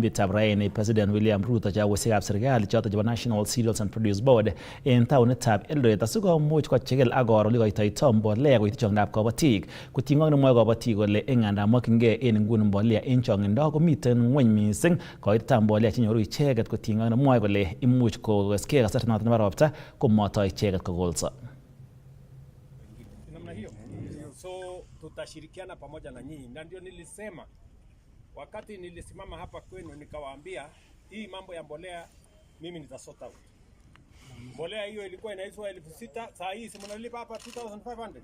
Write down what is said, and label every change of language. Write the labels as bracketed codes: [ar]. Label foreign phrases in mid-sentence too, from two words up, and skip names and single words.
[kln] betutab raini President William Ruto chagosikab serikali choton chebo National Cereals and Produce Board en taonitab Eldoret asikomuch kochigil ak koro ole koitoito mbolea koityi chongindab kobotik kotinygei ak nemwoe kobotik kole nganda mokyingei en nguni mbolea en chongindo komiten ngweny missing koitetab mbolea chenyoru icheget kotinygei ak nemwoe kole imuch kokeskei kasarta noton nebo ropta icheget kogolsa. [sw] Namna hiyo. So tutashirikiana pamoja na nyinyi. Na ndio nilisema wakati nilisimama hapa kwenu nikawaambia hii mambo ya mbolea mimi [en] nitasort out. [sw] Mbolea hiyo ilikuwa inaiswa 6,000, saa hii si mnalipa hapa 2,500.